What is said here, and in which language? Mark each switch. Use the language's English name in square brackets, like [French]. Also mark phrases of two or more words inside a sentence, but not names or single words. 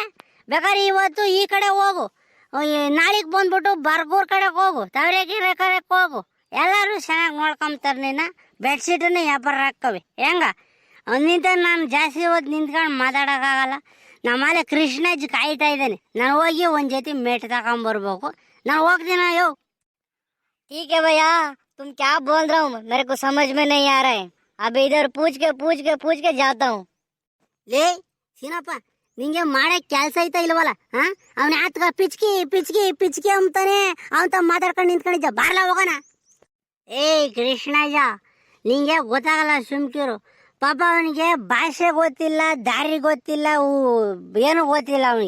[Kannada] ಬೇಕಾದ್ರೆ ಇವತ್ತು ಈ ಕಡೆ ಹೋಗು, ನಾಳೆಗೆ ಬಂದ್ಬಿಟ್ಟು ಬರ್ಗೂರ್ ಕಡೆಗೆ ಹೋಗು, ತವರೆಕೆರೆ ಕಡೆಗೆ ಹೋಗು. ಎಲ್ಲರೂ ಚೆನ್ನಾಗಿ ನೋಡ್ಕೊಂತಾರೆ ನಿನ್ನ. ಬೆಡ್ಶೀಟನ್ನು ವ್ಯಾಪಾರ ಹಾಕವೆ ಹೆಂಗ ನಿಂತ. ನಾನು ಜಾಸ್ತಿ ಹೊತ್ತು ನಿಂತ್ಕೊಂಡು ಮಾತಾಡೋಕ್ಕಾಗಲ್ಲ. ನಮ್ಮಲ್ಲಿ ಕೃಷ್ಣಜ್ಜಿ ಕಾಯ್ತಾ ಇದ್ದಾನೆ. ನಾನು ಹೋಗಿ ಒಂದು ಜೊತೆ ಮೇಟ್ ತಗೊಂಬರ್ಬೇಕು. ನಾನು ಹೋಗ್ತೀನಿ. [Hindi] ठीक है भैया, तुम क्या बोल रहा हूँ मेरे को समझ में नहीं आ रहा है। अभी इधर पूछ के जाता हूँ। [Kannada] ಲೇ ಸೀನಪ್ಪ, ನಿಂಗೆ ಮಾಡಕ್ ಕೆಲ್ಸ ಐತಾ ಇಲ್ವಲ್ಲ? ಅವನ ಆತ್ಗ ಪಿಚ್ಕಿ ಪಿಚ್ಕಿ ಪಿಚ್ಕಿ ಅಂತಾನೆ ಅವನ್ ತಮ್ಮ ಮಾತಾಡ್ಕೊಂಡು ನಿಂತ್ಕೊಂಡಿದ್ದ. ಬಾರ್ಲ ಹೋಗೋಣ. ಏ ಕೃಷ್ಣಯ್ಯ, ನಿಂಗೆ ಗೊತ್ತಾಗಲ್ಲ, ಸುಮ್ಕಿರು. ಪಾಪ ಅವನಿಗೆ ಭಾಷೆ ಗೊತ್ತಿಲ್ಲ, ದಾರಿ ಗೊತ್ತಿಲ್ಲ, ಏನು ಗೊತ್ತಿಲ್ಲ ಅವನಿಗೆ.